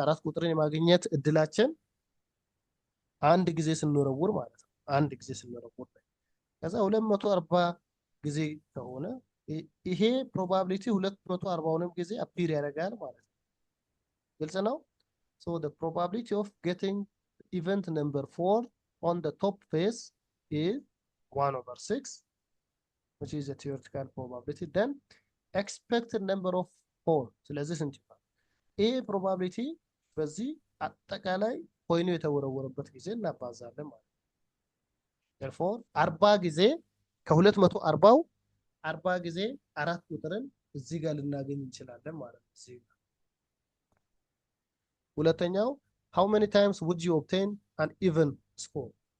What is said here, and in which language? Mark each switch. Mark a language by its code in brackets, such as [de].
[am] 4 ቁጥርን የማግኘት እድላችን አንድ ጊዜ ስንወረውር ማለት ነው። አንድ ጊዜ ስንወረውር ከዛ 240 ጊዜ ከሆነ ይሄ ፕሮባቢሊቲ 240ንም ጊዜ አፒር ያደርጋል ማለት ነው። ግልጽ ነው። [en] so the probability of getting event number 4 on the top face is 1/6, which is a theoretical probability. Then expected number of 4 [am] ስለዚህ ስንት ይሆናል? ይሄ ፕሮባቢሊቲ በዚህ አጠቃላይ ኮይኑ የተወረወረበት ጊዜ እናባዛለን ማለት ነው። therefore 40 ጊዜ ከ240 40 ጊዜ 4 ቁጥርን እዚህ ጋር ልናገኝ እንችላለን ማለት ነው። እዚህ ጋር ሁለተኛው [en] how many times would you obtain an even score?